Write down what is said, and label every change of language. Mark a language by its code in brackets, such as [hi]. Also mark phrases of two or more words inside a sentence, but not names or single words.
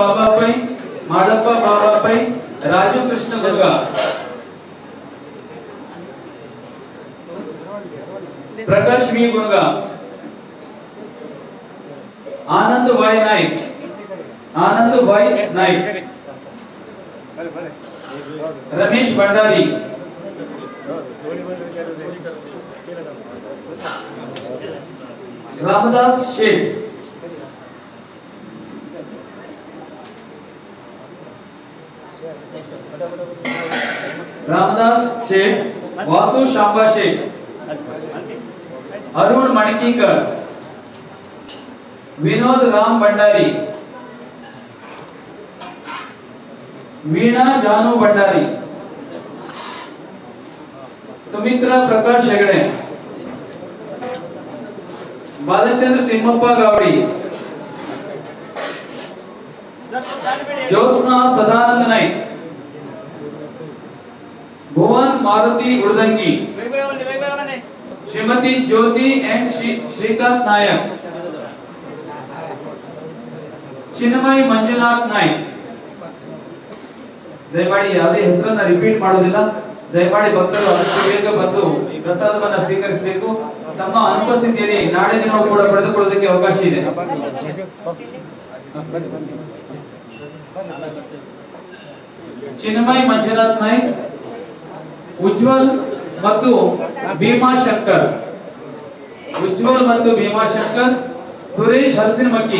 [kn] ಬಾಬಾ ಪೈ, ಮಾಡಪ್ಪ ಬಾಬಾ ಪೈ, ರಾಜು ಕೃಷ್ಣ ದುರ್ಗ, ಪ್ರಕಾಶ್ ವಿ ಗುರ್ಗ, ಆನಂದ್ ಭಾಯ್ ನಾಯ್ಕ್, ಆನಂದ್ ಭಾಯ್ ನಾಯ್ಕ್, ರಮೇಶ್ ಭಂಡಾರಿ, ರಾಮದಾಸ್ ಶೇಟ್, रामदास शेठ, वासु शांबा शेठ, अरुण मणिकीकर, विनोद राम भंडारी, वीणा जानू भंडारी, सुमित्रा प्रकाश हेगड़े, बालचंद्र तिम्मप्पा गावड़ी, ज्योत्सना सदानंद नाइक, भुवन मारुति उड़दंगी, श्रीमती ज्योति एंड श्रीकांत नायक, चिन्मय ಮಂಜುನಾಥ್ ನಾಯ್ಕ್. ದಯಮಾಡಿ ಯಾವುದೇ ಹೆಸರನ್ನ ರಿಪೀಟ್ ಮಾಡೋದಿಲ್ಲ. ದಯಮಾಡಿ ಭಕ್ತರು ಆದಷ್ಟು ಬೇಗ ಬಂದು ಈ ಪ್ರಸಾದವನ್ನ ಸ್ವೀಕರಿಸಬೇಕು. ತಮ್ಮ ಅನುಪಸ್ಥಿತಿಯಲ್ಲಿ ನಾಳೆ ದಿನ ಕೂಡ ಪಡೆದುಕೊಳ್ಳೋದಕ್ಕೆ ಅವಕಾಶ ಇದೆ. ಚಿನ್ಮಯ್ ಮಂಜುನಾಥ್ ನಾಯ್ಕ್, ಉಜ್ವಲ್ ಮತ್ತು ಭೀಮಾಶಂಕರ್, ಉಜ್ವಲ್ ಮತ್ತು ಭೀಮಾಶಂಕರ್, ಸುರೇಶ್ ಹಲಸಿನಮಕ್ಕಿ,